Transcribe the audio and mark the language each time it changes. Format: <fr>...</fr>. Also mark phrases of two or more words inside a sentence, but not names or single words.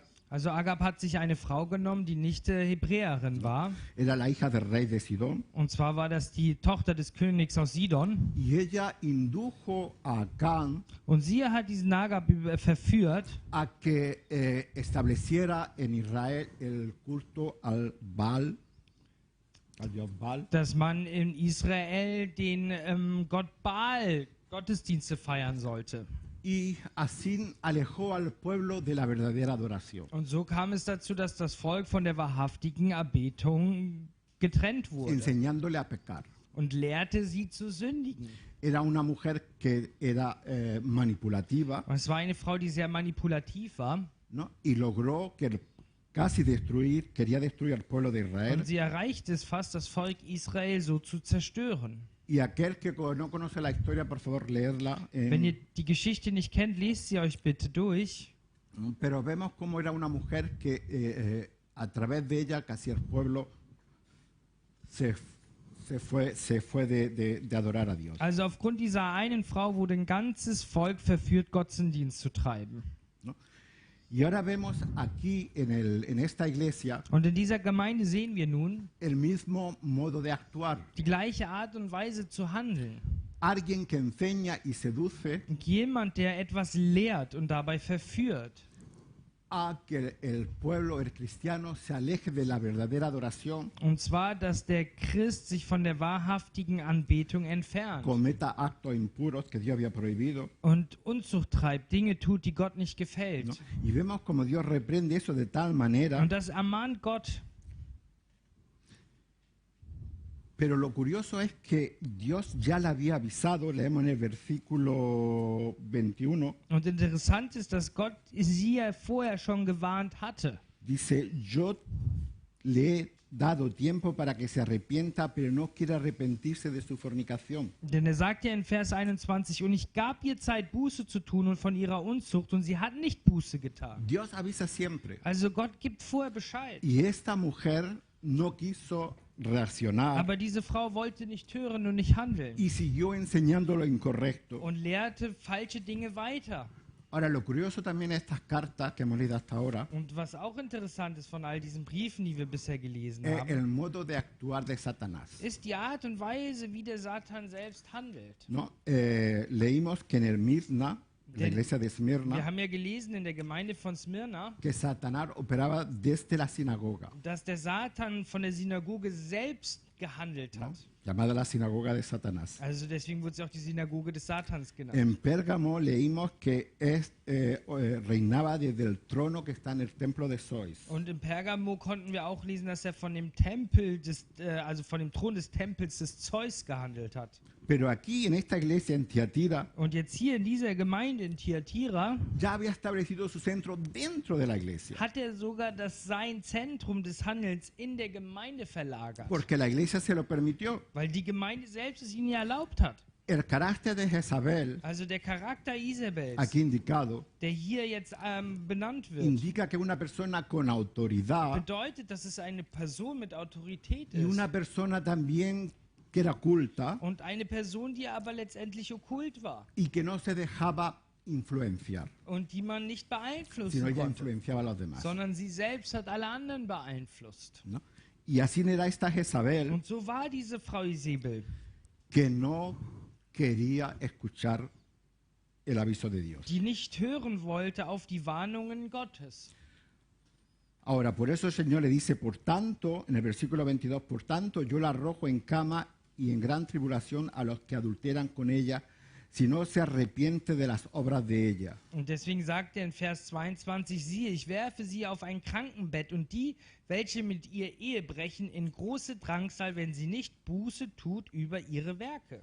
<de>Also Agab hat sich eine Frau genommen, die nicht Hebräerin war.</de> <es>era la hija del rey de Sidón,</es> <de>Und zwar war das die Tochter des Königs aus Sidon.</de> <es>y ella indujo a Acán</es> <de>Und sie hat diesen Agab verführt,</de> <es>a que estableciera en Israel el culto al Baal, al dios Baal,</es> <de>dass man in Israel den Gott Baal Gottesdienste feiern sollte.</de> <es>y así alejó al pueblo de la verdadera adoración.</es> <de>Und so kam es dazu, dass das Volk von der wahrhaftigen Erbettung getrennt wurde</de> <es>Enseñándole a pecar.</es> <de>und lehrte sie zu sündigen.</de> <es>Era una mujer que era manipulativa,</es> <de>Und es war eine Frau, die sehr manipulativ war.</de> <es>¿no? Y logró que casi destruir, quería destruir al pueblo de Israel.</es> <de>Und sie erreichte es fast, das Volk Israel so zu zerstören.</de> <es>Y aquel que no conoce la historia, por favor, leerla.</es> <de>Wenn ihr die Geschichte nicht kennt, lest sie euch bitte durch.</de> <es>Pero vemos cómo era una mujer que a través de ella casi el pueblo se fue de adorar a Dios.</es> <de>Also aufgrund dieser einen Frau wurde ein ganzes Volk verführt, Götzendienst zu treiben.</de> <es>¿No? Y ahora vemos aquí en esta iglesia</es> <de>Und in dieser Gemeinde sehen wir nun</de> <es>el mismo modo de actuar.</es> <de>die gleiche Art und Weise zu handeln.</de> <es>Alguien que enseña y seduce</es> <de>Und jemand, der etwas lehrt und dabei verführt,</de> <es>a que el pueblo, el cristiano, se aleje de la verdadera adoración,</es> <de>und zwar, dass der Christ sich von der wahrhaftigen Anbetung entfernt</de> <es>cometa actos impuros que Dios había prohibido.</es> <de>und Unzucht treibt, Dinge tut, die Gott nicht</de> <es>¿No?</es> <de>gefällt.</de> <es>Y vemos como Dios reprende eso de tal manera.</es> <de>Und das ermahnt Gott.</de> <es>Pero lo curioso es que Dios ya le había avisado, leemos en el versículo 21,</es> <de>Und interessant ist, dass Gott sie ja vorher schon gewarnt hatte.</de> <es>dice, yo le he dado tiempo para que se arrepienta, pero no quiere arrepentirse de su fornicación.</es> <de>Denn er sagt ja in Vers 21, und ich gab ihr Zeit, Buße zu tun und von ihrer Unzucht, und sie hat nicht Buße getan.</de> <es>Dios avisa siempre.</es> <de>Also Gott gibt vorher Bescheid.</de> <es>Y esta mujer no quiso reaccionar</es> <de>Aber diese Frau wollte nicht hören und nicht handeln</de> <es>y siguió enseñando lo incorrecto.</es> <de>und lehrte falsche Dinge weiter.</de> <es>Ahora, lo curioso también de estas cartas que hemos leído hasta ahora</es> <de>Und was auch interessant ist von all diesen Briefen, die wir bisher gelesen</de> <es>es</es> <de>haben,</de> <es>el modo de actuar de Satanás.</es> <de>ist die Art und Weise, wie der Satan selbst handelt.</de> <es>¿No? Leímos que en el Mirna, la</es> <de>Denn</de> <es>iglesia de</es> <de>Wir</de> <es>Esmirna,</es> <de>haben ja gelesen in der Gemeinde von Smyrna,</de> <es>que Satanás operaba desde la sinagoga,</es> <de>dass der Satan von der Synagoge selbst gehandelt</de> <es>¿no?</es> <de>hat.</de> <es>Llamada la sinagoga de Satanás.</es> <de>Also deswegen wurde sie auch die Synagoge des Satans genannt.</de> <es>En Pérgamo leímos que reinaba desde el trono que está en el templo de Zeus.</es> <de>Und im Pergamo konnten wir auch lesen, dass er von dem Tempel also von dem Thron des Tempels des Zeus gehandelt hat.</de> <es>Pero aquí en esta iglesia en Tiatira</es> <de>Und jetzt hier in dieser Gemeinde in Thyatira</de> <es>ya había establecido su centro dentro de la iglesia.</es> <de>hat er sogar sein Zentrum des Handelns in der Gemeinde verlagert.</de> <es>Porque la iglesia se lo permitió.</es> <de>Weil die Gemeinde selbst es ihnen ja erlaubt hat.</de> <es>El carácter de Jezabel,</es> <de>Also der Charakter Isabels,</de> <es>aquí indicado,</es> <de>der hier jetzt benannt wird,</de> <es>indica que una persona con autoridad</es> <de>bedeutet, dass es eine Person mit Autorität</de> <es>y</es> <de>ist.</de> <es>una persona también que era culta</es> <de>Und eine Person, die aber letztendlich okkult war.</de> <es>y que no se dejaba influenciar,</es> <de>Und die man nicht beeinflussen</de> <es>sino ella</es> <de>konnte.</de> <es>influenciaba a los demás.</es> <de>Sondern sie selbst hat alle anderen beeinflusst.</de> <es>¿No? Y así era esta Jezabel</es> <de>Und so war diese Frau Isabel,</de> <es>que no quería escuchar el aviso de Dios.</es> <de>die nicht hören wollte auf die Warnungen Gottes.</de> <es>Ahora, por eso el Señor le dice, por tanto, en el versículo 22, por tanto, yo la arrojo en cama y en gran tribulación a los que adulteran con ella, si no se arrepiente de las obras de ella.</es> <de>Und deswegen sagt er in Vers 22, siehe, ich werfe sie auf ein Krankenbett und die, welche mit ihr Ehe brechen, in große Drangsal, wenn sie nicht Buße tut über ihre Werke.</de>